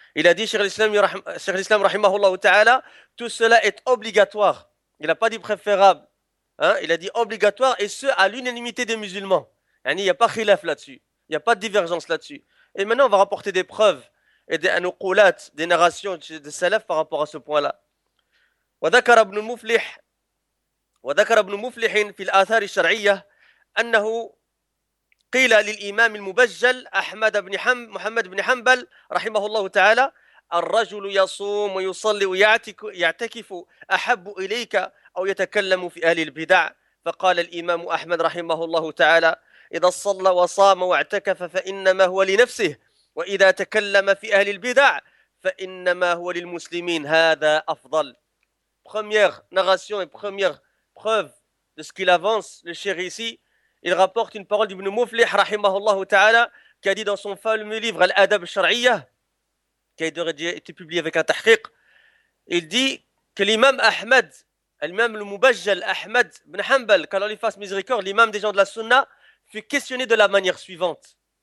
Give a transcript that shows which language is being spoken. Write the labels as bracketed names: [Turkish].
[French] Il a dit, Cheikh l'Islam, rahimahullah ta'ala, tout cela est obligatoire. Il n'a pas dit préférable. Il a dit obligatoire, et ce à l'unanimité des musulmans. Il n'y a pas khilaf là-dessus. Il n'y a pas de divergence là-dessus. Et maintenant, on va rapporter des preuves et des anouqulats, des narrations de salaf par rapport à ce point-là. [Arabic] وذكر ابن مفلح وذكر ابن مفلح في الآثار الشرعية أنه قيل للإمام المبجل أحمد بن محمد بن حنبل رحمه الله تعالى الرجل يصوم ويصلي ويعتكف أحب إليك أو يتكلم في أهل البدع فقال الإمام أحمد رحمه الله تعالى إذا صلى وصام واعتكف فإنما هو لنفسه وإذا تكلم في أهل البدع فإنما هو للمسلمين هذا أفضل. [French] Première narration et première preuve de ce qu'il avance, le cheikh ici, il rapporte une parole d'Ibn Mufliḥ, rahimahullah ta'ala, qui a dit dans son fameux livre Al-Adab al-Shar'iyya, qui a été publié avec un tahqiq, il dit que l'imam Ahmed, l'imam al-Mubajjal Ahmed ibn Hanbal, qu'Allah lui fasse miséricorde, l'imam des gens de la Sunna, fut questionné de la manière suivante.